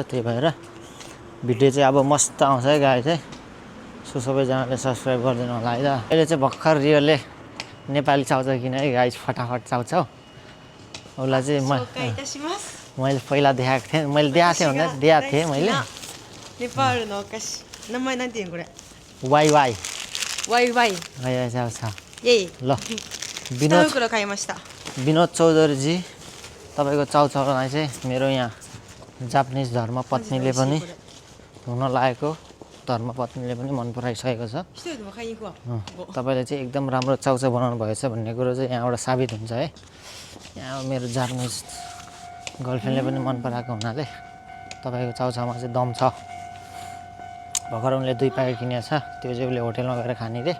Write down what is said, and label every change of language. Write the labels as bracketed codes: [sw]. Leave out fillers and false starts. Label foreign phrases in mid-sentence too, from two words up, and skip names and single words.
[ne] त्यही भएर भिडियो चाहिँ अब मस्त आउँछ है गाई चाहिँ। सो सबैजनाले सब्सक्राइब गरिदिनु होला है त। अहिले चाहिँ भर्खर रियोले नेपाली चाउचाउ किने है गाई फटाफट चाउचाउ। उसलाई चाहिँ मैले पहिला देखाएको थिएँ मैले [ja] नेपाल のお菓子名前なんていうのこれワイワイワイワイ [ne] चाउ छ イエイ ल [ja] 2袋買いました [ne] विनोद चौधरीजी तपाईँको चाउचाउलाई चाहिँ मेरो यहाँ जापानिज धर्मपत्नीले पनि हुन लागेको धर्मपत्नीले पनि मन पराइसकेको छ। [ja] 一人でも買いに行くわ [ne] तपाईँले चाहिँ एकदम राम्रो चाउचाउ बनाउनु भएछ भन्ने कुरो चाहिँ यहाँबाट साबित हुन्छ है। यहाँ मेरो [en] Japanese girlfriend [ne] पनि मन पराएको हुनाले तपाईँको चाउचाउमा चाहिँ दम छ। भर्खर उनले 2 प्याकेट किनेको छ त्यो चाहिँ उसले होटेलमा गएर खाने रे।